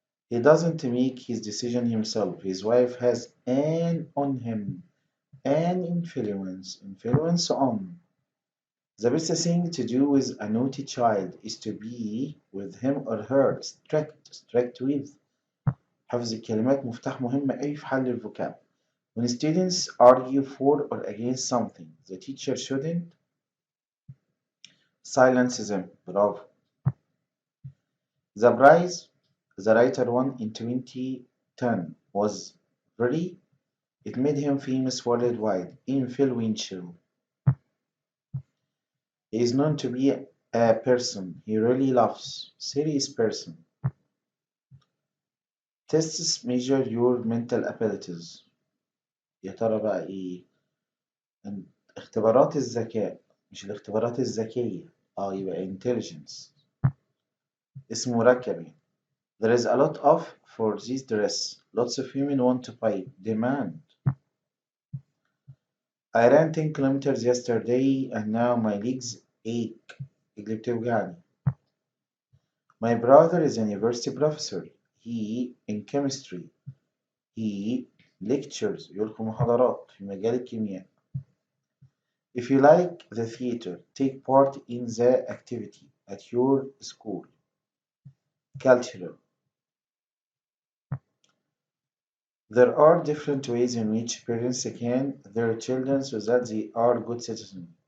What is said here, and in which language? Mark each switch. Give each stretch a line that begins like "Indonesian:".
English: He doesn't make his decision himself. His wife has an on him. An influence on. The best thing to do with a naughty child is to be with him or her strict with.
Arabic: حفظ الكلمات مفتاح مهم أوي في حل الفوكاب.
English: When students argue for or against something, the teacher shouldn't silence them.
Arabic: برافو.
English: The prize the writer won in 2010 was very, it made him famous worldwide. Influential. He is known to be a person he really loves. Serious person. Tests measure your mental abilities.
Arabic: يا ترى بقى إيه؟ اختبارات الذكاء مش الاختبارات الذكية. يبقى intelligence. اسم مركب يعني.
English: There is a lot of for this dress. Lots of women want to buy. Demand. I ran 10 kilometers yesterday and now my legs ache.
Arabic: رجلي بتوجعني.
English: My brother is a university professor. He in chemistry. He lectures
Arabic: يلقي محاضرات في مجال الكيمياء.
English: If you like the theater, take part in the activity at your school. Cultural. There are different ways in which parents can their children so that they are good citizens.